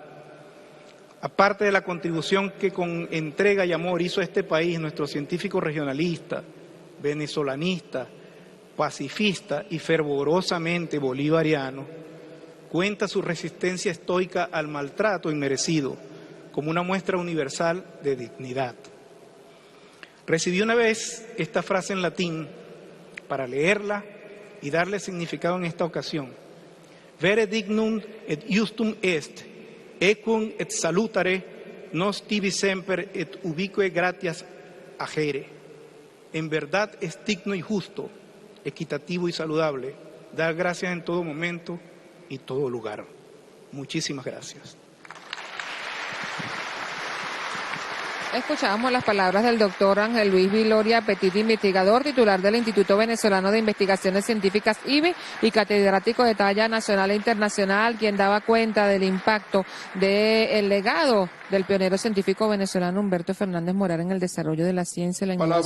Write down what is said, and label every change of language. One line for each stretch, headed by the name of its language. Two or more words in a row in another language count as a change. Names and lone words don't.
Spanish: Aparte de la contribución que con entrega y amor hizo a este país nuestro científico regionalista, venezolanista, pacifista y fervorosamente bolivariano, cuenta su resistencia estoica al maltrato inmerecido como una muestra universal de dignidad. Recibí una vez esta frase en latín para leerla y darle significado en esta ocasión.
Latin: Vere dignum et justum est, ecum et salutare nos tibi semper et ubique gratias agere.
Spanish: En verdad es digno y justo, equitativo y saludable, dar gracias en todo momento y todo lugar. Muchísimas gracias. Escuchábamos las palabras del doctor Ángel Luis Viloria Petit, investigador titular del Instituto Venezolano de Investigaciones Científicas IVI y catedrático de talla nacional e internacional, quien daba cuenta del impacto del legado del pionero científico venezolano Humberto Fernández Morán en el desarrollo de la ciencia y la innovación.